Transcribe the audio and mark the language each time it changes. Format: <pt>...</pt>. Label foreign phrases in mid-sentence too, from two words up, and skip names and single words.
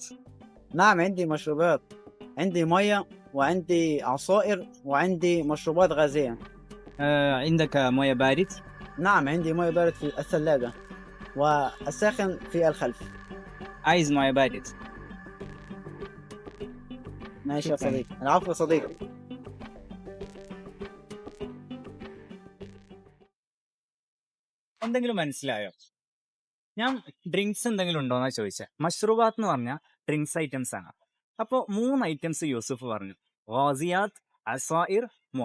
<ar>نعم عندي مشروبات، عندي مية وعندي عصائر وعندي مشروبات غازية. عندك موية بارد؟ نعم عندي مية بارد في الثلاجة والساخن في الخلف. عايز موية بارد. ماشي يا شكراً. صديقي، العفو يا صديقي.</ar> <ml>എന്തെങ്കിലും മനസ്സിലായോ? ഞാൻ ഡ്രിങ്ക്സ് എന്തെങ്കിലും ഉണ്ടോന്നാ ചോദിച്ചേ. മഷ്റൂബാത്ത് എന്ന് പറഞ്ഞാൽ</ml> <en>drinks items</en> <ml>ആണ്. അപ്പോൾ 3 ഐറ്റംസ് യൂസുഫ് പറഞ്ഞു:</ml> <ar>غازيات، عصائر، موية.</ar>